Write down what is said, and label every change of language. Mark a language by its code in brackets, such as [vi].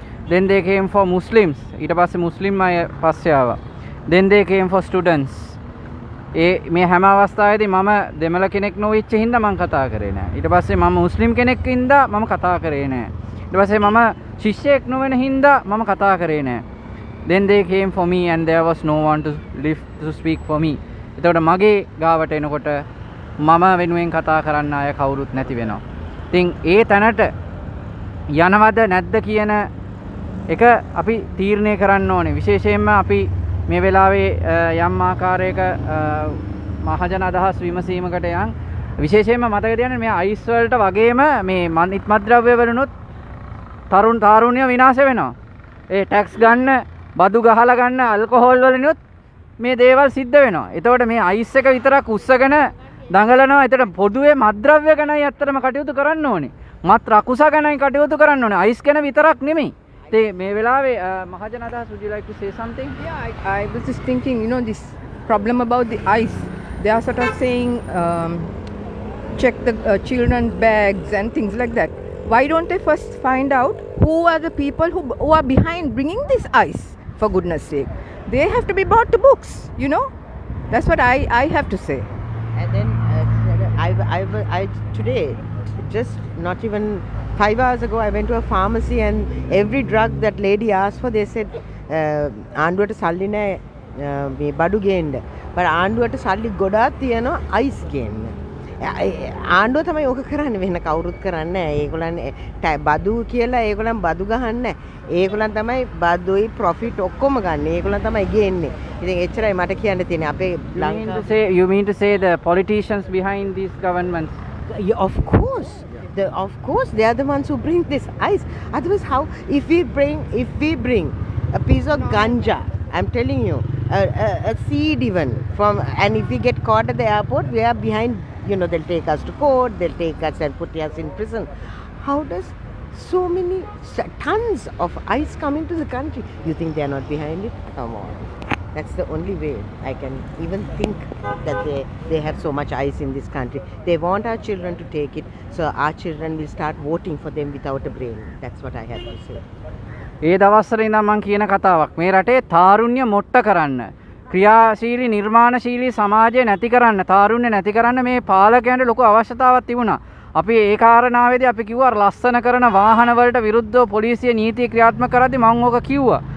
[si] then they came for Muslims. ඊට පස්සේ මුස්ලිම් අය පස්සේ ආවා. [en] then they came for students. [si] මේ හැම අවස්ථාවේදී මම දෙමළ කෙනෙක් නොවෙච්ච හින්දා මම කතා කරේ නෑ. ඊට පස්සේ මම මුස්ලිම් කෙනෙක් හින්දා මම කතා කරේ නෑ. ඊට පස්සේ මම ශිෂ්‍යයෙක් නොවන හින්දා මම කතා කරේ නෑ. [en] then they came for me and there was no one to speak for me. [si] එතකොට මගේ ගාවට එනකොට මම වෙනුවෙන් කතා කරන්න අය කවුරුත් නැති වෙනවා. ඉතින් ඒ තැනට යනවද නැද්ද කියන එක අපි තීරණය කරන්න ඕනේ. විශේෂයෙන්ම අපි මේ වෙලාවේ යම් ආකාරයක මහජන අදහස් විමසීමකට යන් විශේෂයෙන්ම මතක තියාගන්න මේ අයිස් වලට වගේම මේ මත්ද්‍රව්‍ය වලුනොත් තාරුණ්‍ය විනාශ වෙනවා. ඒ ටැක්ස් ගන්න, බදු ගහලා ගන්න, ඇල්කොහොල් වලිනුත් මේ දේවල් සිද්ධ වෙනවා. එතකොට මේ අයිස් එක විතරක් උස්සගෙන දඟලනවා. එතකොට පොදුවේ මත්ද්‍රව්‍ය ගැනයි ඇත්තටම කටයුතු කරන්න ඕනේ. මත් රකුස ගැනයි කටයුතු කරන්න ඕනේ. අයිස් ගැන විතරක් නෙමෙයි. මේ වෙලාවේ මහජන අදහස්, would you like to say something? [en] Yeah, I was just thinking, you know, this problem about the ice. They are sort of saying, check the children's bags and things like that. Why don't they first find out who are the people who are behind bringing this ice, for goodness sake? They have to be brought to books, you know. That's what I have to say. And then I today, just not even 5 hours ago, I went to a pharmacy and every drug that lady asked for, they said ආණ්ඩුවට සල්ලි නැහැ මේ බඩු ගේන්න. [si] but ආණ්ඩුවට සල්ලි ගොඩාක් තියෙනවා අයිස් ගේන්න. ආණ්ඩුව තමයි ඕක කරන්නේ, වෙන කවුරුත් කරන්නේ නැහැ. ඒගොල්ලන් බදු කියලා ඒගොල්ලන් බදු ගහන්නේ. ඒගොල්ලන් තමයි බදුයි ප්‍රොෆිට් ඔක්කොම ගන්න. ඒගොල්ලන් තමයි ගේන්නේ. ඉතින් එච්චරයි මට කියන්න තියෙන්නේ. අපේ [en] you mean to say the politicians behind these governments? Yeah, of course. Of course, they are the ones who bring this ice. Otherwise, how? If we bring a piece of ganja, I'm telling you, a seed even from, and if we get caught at the airport, we are behind. You know, they'll take us to court. They'll take us and put us in prison. How does so many tons of ice come into the country? You think they are not behind it? Come on. That's the only way I can even think that they have so much ice in this country. They want our children to take it, so our children will start voting for them without a brain. That's what I have to say. [si] ඒ දවස්වල ඉඳන් මම කියන කතාවක්. මේ රටේ තාරුණ්‍ය මොට්ට කරන්න, ක්‍රියාශීලී නිර්මාණශීලී සමාජය නැති කරන්න, තාරුණ්‍ය නැති කරන්න මේ පාලකයන්ට ලොකු අවශ්‍යතාවක් තිබුණා. අපි ඒ කාරණාවේදී අපි කිව්වා ලස්සන කරන වාහන වලට විරුද්ධව පොලිසිය නීති ක්‍රියාත්මක කරද්දී මම ඕක කිව්වා.